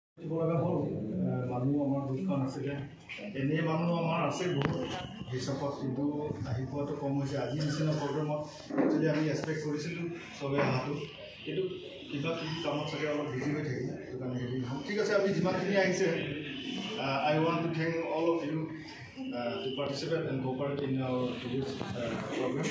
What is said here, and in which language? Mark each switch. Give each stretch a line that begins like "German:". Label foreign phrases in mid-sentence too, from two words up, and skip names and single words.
Assamese: মানুহ আমাৰ দুখন আছিলে এনে মানুহ আমাৰ আছে বহুত হিচাপত কিন্তু আহি পোৱাটো কম হৈছে আজি নিচিনা প্ৰগ্ৰেমত যদি আমি এক্সপেক্ট কৰিছিলোঁ চবে অহাটো কিন্তু কিবা কিবি কামত চাগে অলপ বিজি হৈ থাকিলে সেইটো কাৰণে হেৰি নহ'ল ঠিক আছে আমি যিমানখিনি আহিছে
English: I want to thank all of you to participate and cooperate in our today's program.